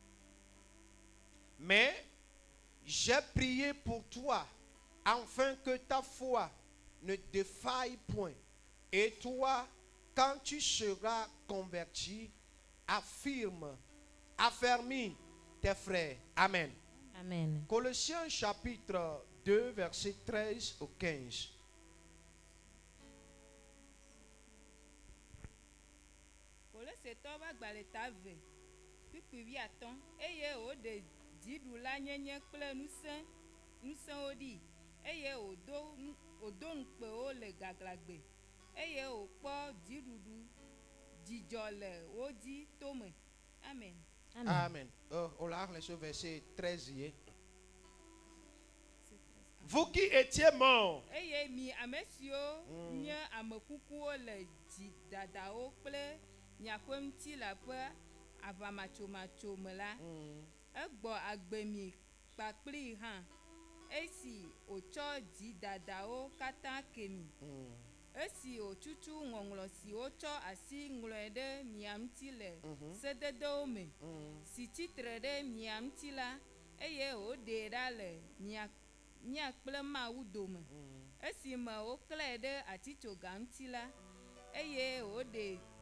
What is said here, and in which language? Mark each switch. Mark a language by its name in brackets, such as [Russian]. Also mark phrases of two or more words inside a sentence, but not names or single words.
[French] Mais j'ai prié pour toi afin que ta foi ne défaille point. Et toi, quand tu seras converti, affermis tes frères. Amen. Amen. Colossiens chapitre 2, verset 13 au 15. [Ewe] Setɔ va gbalẽ ta ve kpikpi wiatɔ̃ eye wòɖe dziɖula nyenye kple ŋusẽwo ɖi eye wòdo ŋukpewo le gaglãgbe eye wòkpɔ dziɖuɖu dzidzɔ le wo dzi tome. Amen. [French] Amen. On l'a lu ce verset 13. Vous qui étiez morts. [Ewe] Eye mi ame siwo nye ame kukuwo le dzidadawo kple miaƒe ŋuti le ƒe aʋamatsomatso me la, egbɔ agbe mi kpakpli hã, esi wòtsɔ dzidadawo katã ke mi, esi wòtutu ŋɔŋlɔ si wotsɔ asi ŋlɔe ɖe mia ŋuti le sededewo me, si tsitre ɖe mia ŋuti la, eye wòɖee ɖa le mia kple Mawu dome, esime woklãe ɖe atitsoga ŋuti la, eye wòɖe